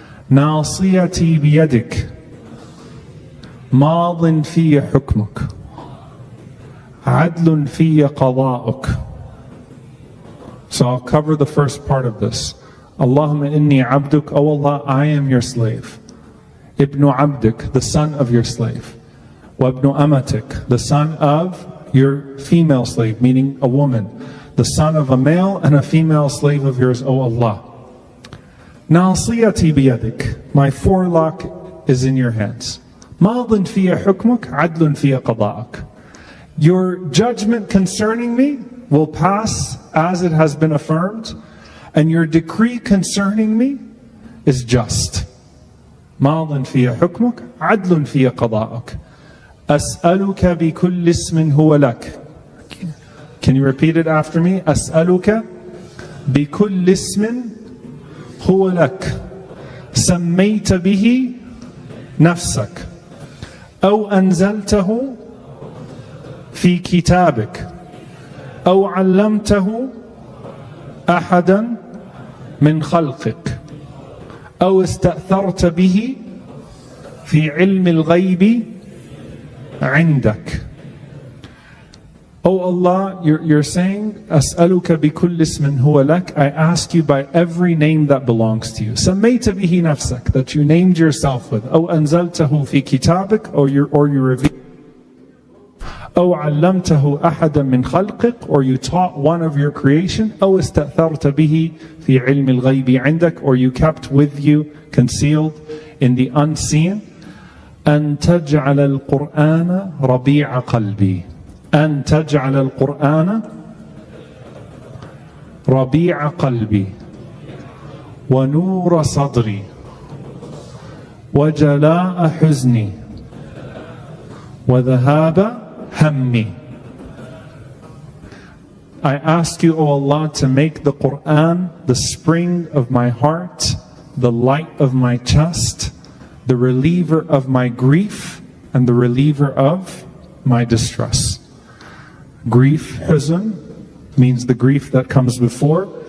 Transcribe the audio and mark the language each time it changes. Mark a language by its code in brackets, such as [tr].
[ar] ناصيتي بيدك ماض في حكمك عدل في قضاؤك. [en] So I'll cover the first part of this. [ar] Allahumma inni abduk, [en] O Allah, I am your slave. [ar] Ibnu abdik, [en] the son of your slave. [ar] Wa ibnu amatik, [en] the son of your female slave, meaning a woman. The son of a male and a female slave of yours, O Allah. [ar] ناصيتي بيدك, [en] my forelock is in your hands. [ar] ماض في حكمك عدل في قضاءك. [en] Your judgment concerning me will pass as it has been affirmed, and your decree concerning me is just. [ar] ماض في حكمك عدل في قضاءك. أسألك بكل اسم هو لك. [en] Can you repeat it after me? [ar] أسألك بكل اسم هو لك سميت به نفسك أو أنزلته في كتابك أو علمته أحدا من خلقك أو استأثرت به في علم الغيب عندك. [en] Oh Allah, you're saying, [ar] أسألك بكل اسم هو لك, [en] I ask you by every name that belongs to you. [ar] سميت به نفسك, [en] that you named yourself with. [ar] أو أنزلته في كتابك, [en] or you revealed. [ar] أو علمته أحدا من خلقك, [en] or you taught one of your creation. [ar] أو استأثرت به في علم الغيب عندك, [en] or you kept with you, concealed in the unseen. [ar] أن تجعل القرآن ربيع قلبي. أن تجعل القرآن ربيع قلبي ونور صدري وجلاء حزني وذهاب همي. [en] I ask you, O Allah, to make the Quran the spring of my heart, the light of my chest, the reliever of my grief, and the reliever of my distress. Grief, huzn, means the grief that comes before.